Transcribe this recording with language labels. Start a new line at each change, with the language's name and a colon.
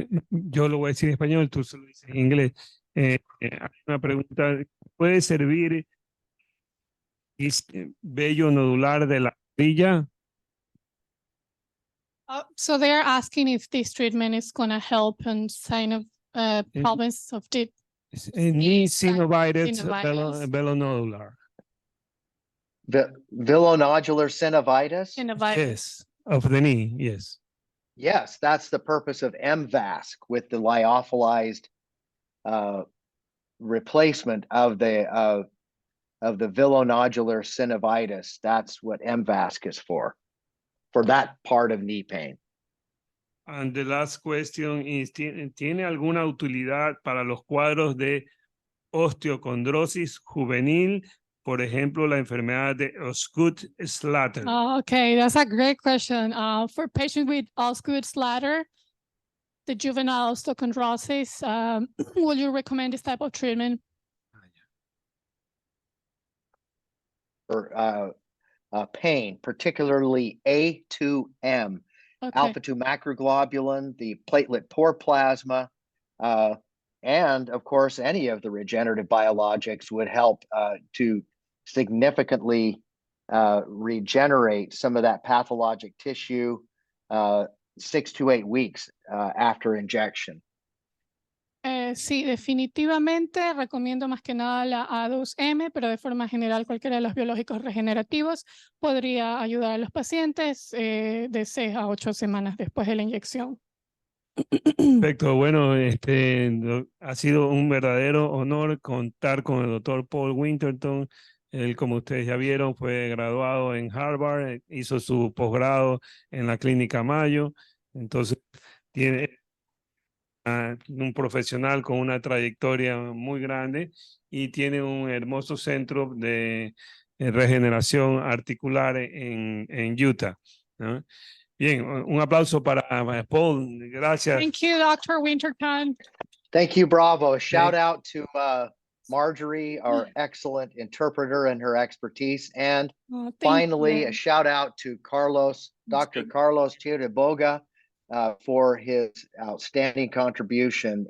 Spanish: yo lo voy a decir en español, tú se lo dices en inglés. Hay una pregunta, ¿puede servir vello nodular de la rodilla?
English: So they're asking if this treatment is going to help in sign of Yes. problems of the Knee synovitis.
Spanish: synovitis velonodular.
English: Villonodular synovitis? synovitis. Yes, of the knee, yes. Yes, that's the purpose of MVASC with the lyophilized replacement of the villonodular synovitis. That's what MVASC is for that part of knee pain. And the last question is,
Spanish: ¿tiene alguna utilidad para los cuadros de osteocondrosis juvenil? Por ejemplo, la enfermedad de Osgood-Schlatter.
English: Okay, that's a great question. For patients with Osgood-Schlatter, the juvenile osteochondrosis, will you recommend this type of treatment? For pain, particularly A2M, Okay. alpha-2 macroglobulin, the platelet poor plasma, and of course, any of the regenerative biologics would help to significantly regenerate some of that pathologic tissue 6 to 8 weeks after injection.
Spanish: Sí, definitivamente recomiendo más que nada la A2M, pero de forma general cualquiera de los biológicos regenerativos podría ayudar a los pacientes de 6 a 8 semanas después de la inyección. Perfecto, bueno, ha sido un verdadero honor contar con el doctor Paul Winterton. Él, como ustedes ya vieron, fue graduado en Harvard, hizo su posgrado en la Clínica Mayo, entonces tiene un profesional con una trayectoria muy grande y tiene un hermoso centro de regeneración articular en Utah, ¿no? Bien, un aplauso para Paul, gracias.
English: Thank you, Dr. Winterton. Thank you, Bravo. Shout out to Marjorie, our excellent interpreter and her expertise. And Thank finally, you. a shout out to Carlos, Dr. Carlos Tiraboga, for his outstanding contribution.